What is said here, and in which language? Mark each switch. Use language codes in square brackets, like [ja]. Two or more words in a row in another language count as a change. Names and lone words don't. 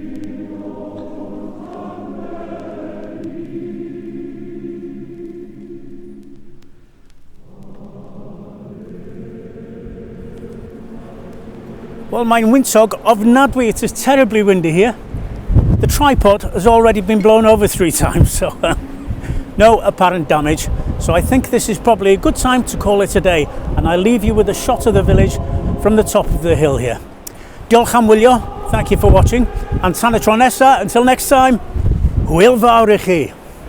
[en] Well, [cy] mae'n wyntog ofnadwy. [en] It is terribly windy here. The tripod has already been blown over 3 times, so no apparent damage. So I think this is probably a good time to call it a day, and I leave you with a shot of the village from the top of the hill here. [cy] Diolch am wylio, [en] thank you for watching, and [cy] tan y tro nesa, [en] until next time, [cy] hwyl fawr i chi.